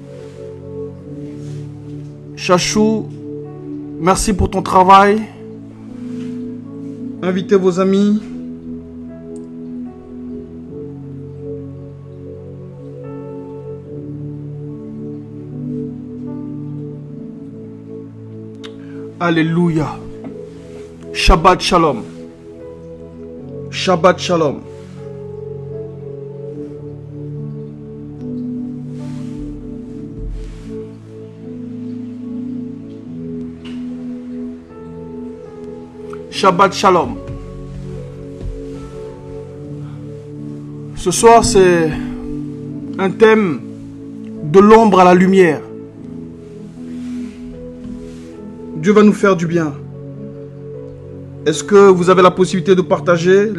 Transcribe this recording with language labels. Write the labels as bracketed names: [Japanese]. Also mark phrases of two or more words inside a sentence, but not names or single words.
[French] Chachou, merci pour ton travail. Invitez vos amis. Alléluia. [Hebrew] שבת שלום. שבת שלום. שבת שלום. [French] Ce soir, c'est un thème de l'ombre à la lumière. Dieu va nous faire du bien. Est-ce que vous avez la possibilité de partager?